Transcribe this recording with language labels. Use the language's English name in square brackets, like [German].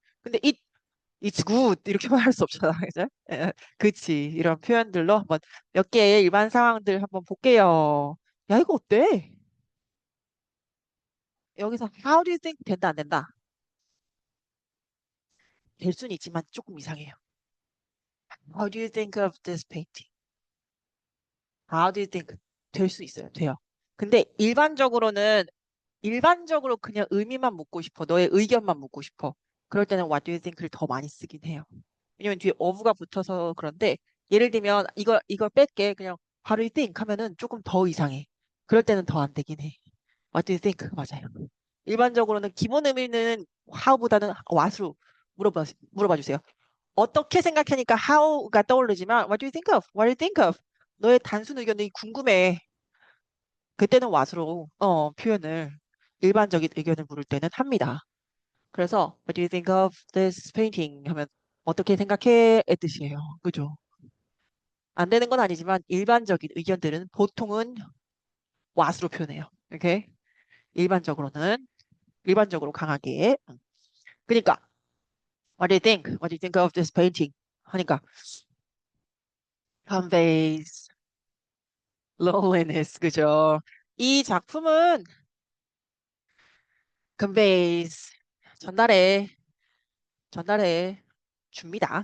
[Korean] 근데 [English] it's good [Korean] 이렇게만 할 수 없잖아, 그죠? 그치. 이런 표현들로 한번 몇 개의 일반 상황들 한번 볼게요. 야, 이거 어때? 여기서 [English] how do you think [Korean] 된다 안 된다? 될 수는 있지만 조금 이상해요. [English] How do you think of this painting? How do you think? [Korean] 될 수 있어요. 돼요. 근데 일반적으로 그냥 의미만 묻고 싶어. 너의 의견만 묻고 싶어. 그럴 때는 [English] what do you think [Korean] 를 더 많이 쓰긴 해요. 왜냐면 뒤에 of가 붙어서 그런데 예를 들면 이걸 뺄게. 그냥 [English] how do you think [Korean] 하면은 조금 더 이상해. 그럴 때는 더 안 되긴 해. [English] What do you think? [Korean] 맞아요. 일반적으로는 기본 의미는 how보다는 what으로 물어봐 주세요. 어떻게 생각하니까 [English] how가 [Korean] 떠오르지만 [English] what do you think of? What do you think of? [Korean] 너의 단순 의견이 궁금해. 그때는 what으로 표현을 일반적인 의견을 물을 때는 합니다. 그래서 [English] what do you think of this painting? [Korean] 하면 어떻게 생각해? 의 뜻이에요. 그죠? 안 되는 건 아니지만 일반적인 의견들은 보통은 what으로 표현해요. 이렇게 일반적으로 강하게. 그러니까 [English] what do you think? What do you think of this painting? [Korean] 하니까 [English] conveys loneliness. [Korean] 그죠? 이 작품은 conveys 전달해 전달해 줍니다.